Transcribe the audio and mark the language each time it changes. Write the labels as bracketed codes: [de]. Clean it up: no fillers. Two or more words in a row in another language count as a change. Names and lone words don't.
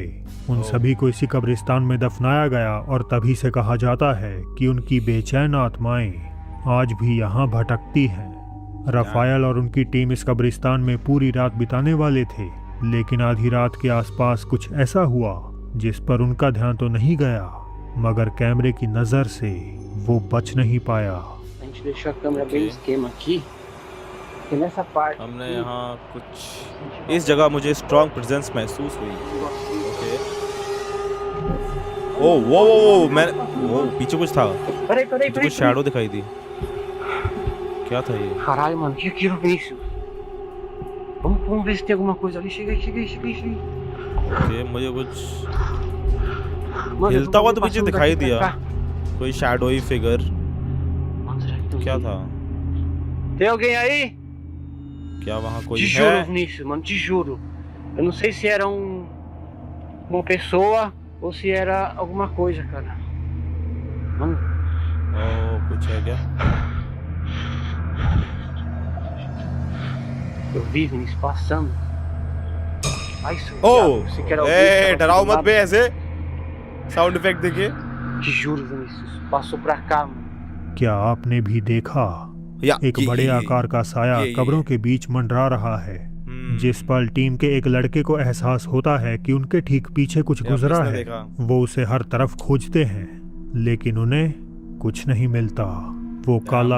[hi] उन सभी को इसी कब्रिस्तान में दफनाया गया और तभी से कहा जाता है कि उनकी बेचैन आत्माएं आज भी यहाँ भटकती हैं। राफाएल और उनकी टीम इस कब्रिस्तान में पूरी रात बिताने वाले थे, लेकिन आधी रात के आसपास कुछ ऐसा हुआ जिस पर उनका ध्यान तो नहीं गया, मगर कैमरे की नजर से वो बच नहीं पाया। [pt] A gente deixou a câmera bem no esquema aqui. E nessa parte. [hi] हमने यहाँ कुछ इस जगह मुझे [en] strong presence [hi] महसूस हुई। ओके। ओ मैं पीछे कुछ था। पीछे कुछ शैडो दिखाई दी। क्या था ये? [pt] Caralho, mano, que aquilo, Vinícius? Vamos ver se tem alguma coisa ali. Chega aí. [hi] ओके, मुझे कुछ [pt] Mano, [hi] हिलता हुआ तो पीछे [pt] passando [hi] दिखाई [pt] daqui pra [hi] दिया। [pt] cá. [hi] कोई [en] shadowy figure. [pt] Mano, será que tem [hi] क्या [pt] alguém? [hi] था? [pt] Tem alguém aí? [hi] क्या वहाँ कोई [pt] Te juro, [hi] है? [pt] Vinícius, mano, te juro. Eu não sei se era uma pessoa ou se era alguma coisa, cara. Mano, [hi] ओ कुछ है क्या? [pt] eu vi, Vinícius, passando. Ai, seu [hi] ओ [pt] diabo, você quer alguém que tava [hi] डराओ [pt] do [hi] मत [pt] lado? [hi] बे ऐसे। [en] sound effect [hi] देखिए। [pt] Te juro, Vinícius, passou pra cá, mano. [hi] क्या आपने भी देखा या एक बड़े आकार का साया ये। कब्रों के बीच मंडरा रहा है। जिस पल टीम के एक लड़के को एहसास होता है कि उनके ठीक पीछे कुछ या गुजरा किसने है, देखा? वो उसे हर तरफ खोजते हैं, लेकिन उन्हें कुछ नहीं मिलता। वो काला